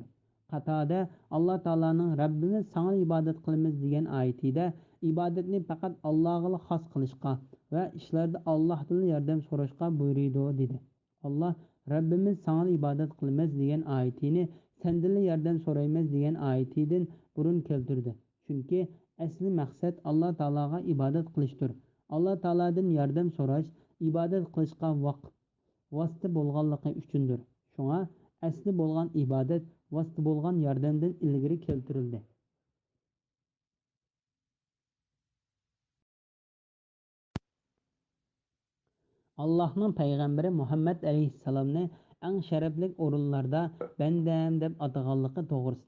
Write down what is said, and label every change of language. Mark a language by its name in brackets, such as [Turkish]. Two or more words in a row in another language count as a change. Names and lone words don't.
[Uzbek] Qatada Alloh taolaning Rabbimiz sana ibodat qilamiz degan oyatida ibodatni faqat Allohga xos qilishga va ishlarda Allohdan yordam so'rashga buyurdi dedi. Alloh Rabbimiz sana ibodat qilamiz degan oyatini sendan yordam so'raymiz degan oyatidan burun keltirdi. Chunki asli maqsad Alloh taolaga ibodat qilishdir. [Turkish] Allah Teala'dan yardım [Uzbek] so'rash ibodat qilishga vosita bo'lganligi uchundir. Shunga asli bo'lgan ibodat vosita bo'lgan yordamdan ilgari keltirildi. Allohning payg'ambari Muhammad alayhissalomni eng sharafli o'rinlarda bandam deb ataganligi to'g'risida.